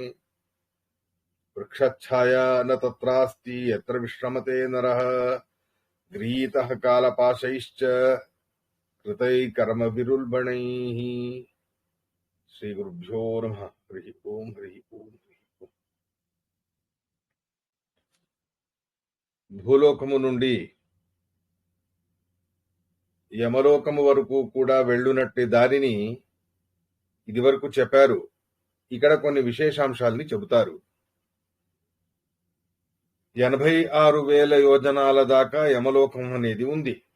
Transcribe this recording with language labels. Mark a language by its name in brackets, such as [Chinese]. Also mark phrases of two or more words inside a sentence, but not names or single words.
[Sanskrit] वृक्षच्छाया न तत्रास्ति यत्र विश्रमते नरः गृहीतः कालपाशैश्च कृतैः कर्मविरुल्बणैः। श्रीगुरुभ्यो नमः। हरि ओम हरि ओम हरि ओम। [Telugu] భూలోకము నుండి యమలోకము వరకు కూడా వెళ్ళునట్టి దారిని ఇదివరకు చెప్పారు. ఇక్కడ కొన్ని విశేషాంశాల్ని చెబుతారు. 86,000 యోజనాల దాకా యమలోకం అనేది ఉంది.